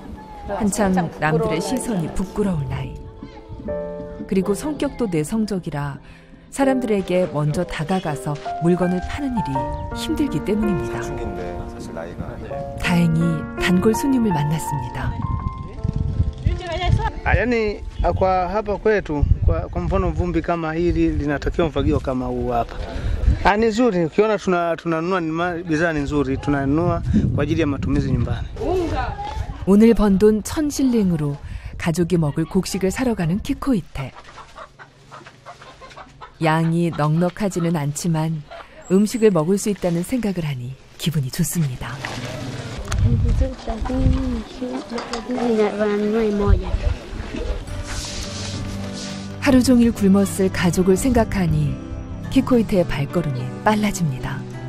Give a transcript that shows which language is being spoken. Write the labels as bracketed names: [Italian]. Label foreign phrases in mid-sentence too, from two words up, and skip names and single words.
[Korean] 한창 부끄러운 남들의 나이죠. 시선이 부끄러울 나이. 그리고 성격도 내성적이라 사람들에게 먼저 다가가서 물건을 파는 일이 힘들기 때문입니다. 사춘기인데 사실 나이가. 다행히 단골 손님을 만났습니다. [Swahili] Yaani kwa hapa kwetu kwa mfano vumbi kama hili linatakiwa mfagio kama huu hapa. Ni nzuri ukiona tunanunua bidhaa ni nzuri tunanunua kwa ajili ya matumizi nyumbani. [Korean] 오늘 번 돈 1,000실링으로 가족이 먹을 곡식을 사러 가는 키코이테. 양이 넉넉하지는 않지만 음식을 먹을 수 있다는 생각을 하니 기분이 좋습니다. 하루 종일 굶었을 가족을 생각하니 키코이테의 발걸음이 빨라집니다.